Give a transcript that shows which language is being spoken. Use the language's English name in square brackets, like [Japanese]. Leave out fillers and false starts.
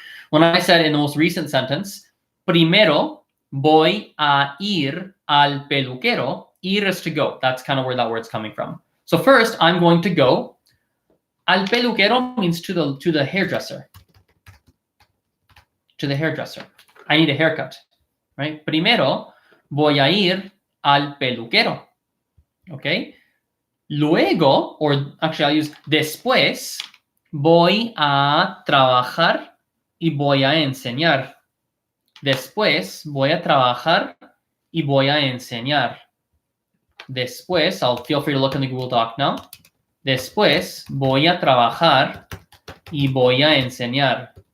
[English] When I said in the most recent sentence, [Spanish] primero voy a ir al peluquero. [English] Ir is to go. That's kind of where that word's coming from. So first, I'm going to go. [Spanish] Al peluquero [English] means to the hairdresser. To the hairdresser. I need a haircut, right? [Spanish] Primero voy a ir al peluquero. Okay? Luego, [English] or actually I'll use [Spanish] después, voy a trabajar y voy a enseñar. Después voy a trabajar y voy a enseñar. [English] Después, feel free to look in the Google Doc now. [Spanish] Después voy a trabajar y voy a enseñar.